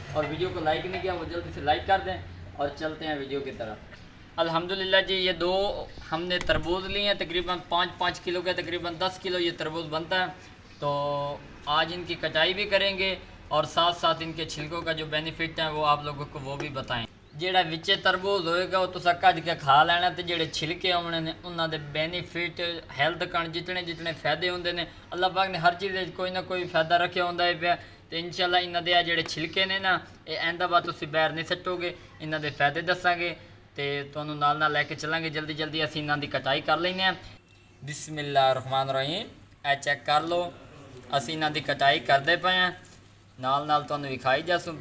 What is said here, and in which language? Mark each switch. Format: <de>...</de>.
<hi>और वीडियो को लाइक नहीं किया वो जल्दी से लाइक कर दें और चलते हैं वीडियो की तरफ। अल्हम्दुलिल्लाह जी, ये दो हमने तरबूज लिए हैं, तकरीबन 5-5 किलो के, तकरीबन 10 किलो ये तरबूज बनता है। तो आज इनकी कटाई भी करेंगे और साथ साथ इनके छिलकों का जो बेनिफिट है वो आप लोगों को वो भी बताएं।</hi> <pa>ਜਿਹੜਾ ਵਿੱਚ ਤਰਬੂਜ ਹੋਏਗਾ ਉਹ ਤੁਸੀਂ ਕੱਢ ਕੇ ਖਾ ਲੈਣਾ ਤੇ ਜਿਹੜੇ ਛਿਲਕੇ ਆਉਣੇ ਨੇ ਉਹਨਾਂ ਦੇ ਬੈਨੀਫਿਟ ਹੈਲਥ ਕਣ ਜਿਤਨੇ ਫਾਇਦੇ ਹੁੰਦੇ ਨੇ ਅੱਲਾਹ ਪਾਕ ਨੇ ਹਰ ਚੀਜ਼ ਵਿੱਚ ਕੋਈ ਨਾ ਕੋਈ ਫਾਇਦਾ ਰੱਖਿਆ ਹੁੰਦਾ ਹੈ ਪਿਆ। ਤੇ ਇਨਸ਼ਾਅੱਲਾ ਇਹਨਾਂ ਦੇ ਆ ਜਿਹੜੇ ਛਿਲਕੇ ਨੇ ਨਾ ਇਹ ਐਂਦਾ ਬਾਅਦ ਤੁਸੀਂ ਬਾਹਰ ਨਹੀਂ ਸੱਟੋਗੇ। ਇਹਨਾਂ ਦੇ ਫਾਇਦੇ ਦੱਸਾਂਗੇ ਤੇ ਤੁਹਾਨੂੰ ਨਾਲ ਨਾਲ ਲੈ ਕੇ ਚੱਲਾਂਗੇ। ਜਲਦੀ ਅਸੀਂ ਇਹਨਾਂ ਦੀ ਕਟਾਈ ਕਰ ਲੈਂਦੇ ਹਾਂ। ਬਿਸਮਿल्लाहिर्रहमानिर्रहीम। ਇਹ ਚੈੱਕ ਕਰ ਲਓ, ਅਸੀਂ ਇਹਨਾਂ ਦੀ ਕਟਾਈ ਕਰਦੇ ਪਏ ਹਾਂ, ਨਾਲ ਤੁਹਾਨੂੰ ਵਿਖਾਈ ਜਾਸੂ।</pa>